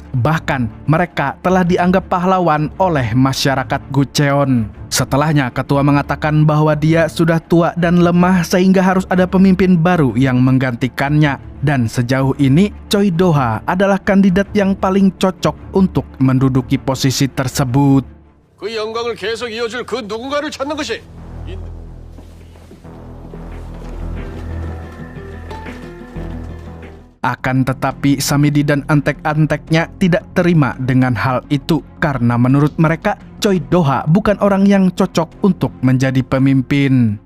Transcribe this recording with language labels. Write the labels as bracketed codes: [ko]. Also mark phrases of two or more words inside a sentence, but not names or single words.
[id] Bahkan, mereka telah dianggap pahlawan oleh masyarakat Gucheon. Setelahnya, ketua mengatakan bahwa dia sudah tua dan lemah sehingga harus ada pemimpin baru yang menggantikannya. Dan sejauh ini, Choi Do-ha adalah kandidat yang paling cocok untuk menduduki posisi tersebut. [ko] 그 영광을 계속 이어줄 그 누군가를 찾는 것이 [id] Akan tetapi, Samidi dan antek-anteknya tidak terima dengan hal itu karena menurut mereka, Choi Do-ha bukan orang yang cocok untuk menjadi pemimpin.